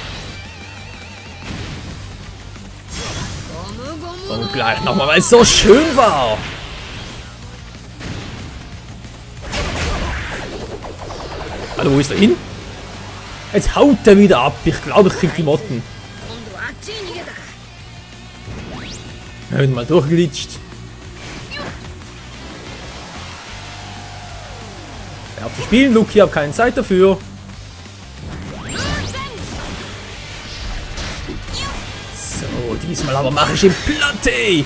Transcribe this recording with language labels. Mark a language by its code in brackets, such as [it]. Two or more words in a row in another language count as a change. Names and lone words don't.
[de] Und gleich nochmal, weil es so schön war. Hallo, wo ist er hin? Jetzt haut er wieder ab. Ich glaube, ich krieg die Motten. [ja] 今度はあっちに逃げたか [de] Er wird mal durchglitscht. Er hat zu spielen, Luki, hab keine Zeit dafür. So, diesmal aber mache ich ihn Platte.